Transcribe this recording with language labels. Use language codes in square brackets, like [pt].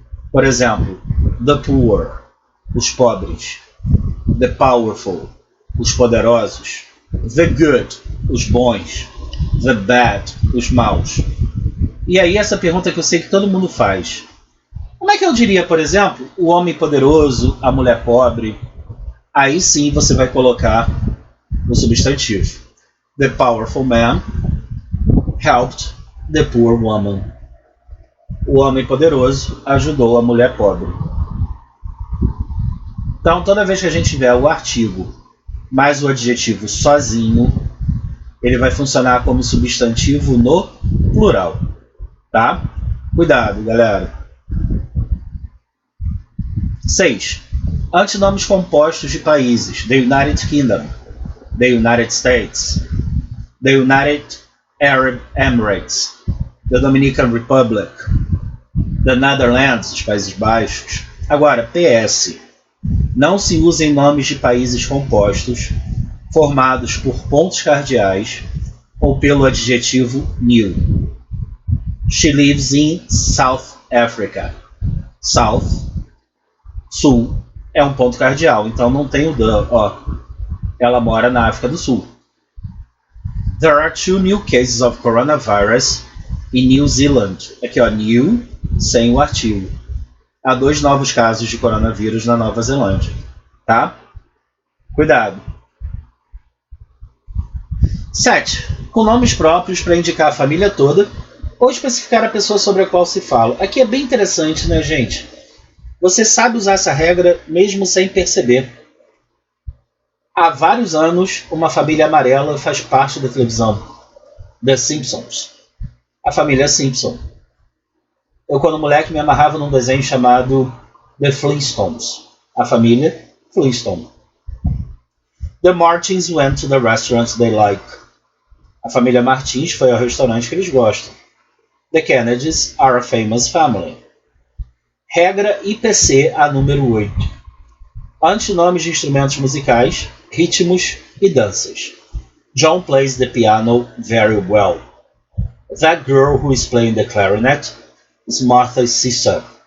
[pt] Por exemplo, the poor, os pobres; the powerful, os poderosos; the good, os bons; the bad, os maus. E aí essa pergunta que eu sei que todo mundo faz: como é que eu diria, por exemplo, o homem poderoso, a mulher pobre? Aí sim você vai colocar o substantivo. [en] The powerful man helped the poor woman. [pt] O homem poderoso ajudou a mulher pobre. Então, toda vez que a gente tiver o artigo mais o adjetivo sozinho, ele vai funcionar como substantivo no plural. Tá? Cuidado, galera. 6. Antinomes compostos de países: the United Kingdom, the United States, the United Arab Emirates, the Dominican Republic, the Netherlands, os Países Baixos. Agora, PS. Não se usem nomes de países compostos, formados por pontos cardeais ou pelo adjetivo new. [en] She lives in South Africa. [pt] South, sul, é um ponto cardeal, então não tem o the, ó. Ela mora na África do Sul. [en] There are 2 new cases of coronavirus in New Zealand. [pt] Aqui, ó, new, sem o artigo. Há 2 novos casos de coronavírus na Nova Zelândia. Tá? Cuidado. 7. Com nomes próprios para indicar a família toda ou especificar a pessoa sobre a qual se fala. Aqui é bem interessante, né, gente? Você sabe usar essa regra mesmo sem perceber. Há vários anos, uma família amarela faz parte da televisão. The Simpsons. A família Simpson. Eu, quando moleque, me amarrava num desenho chamado The Flintstones. A família Flintstone. [en] The Martins went to the restaurant they like. [pt] A família Martins foi ao restaurante que eles gostam. [en] The Kennedys are a famous family. [pt] Regra IPC a número 8. Antinomes de instrumentos musicais, ritmos e danças. [en] John plays the piano very well. That girl who is playing the clarinet is Martha's sister.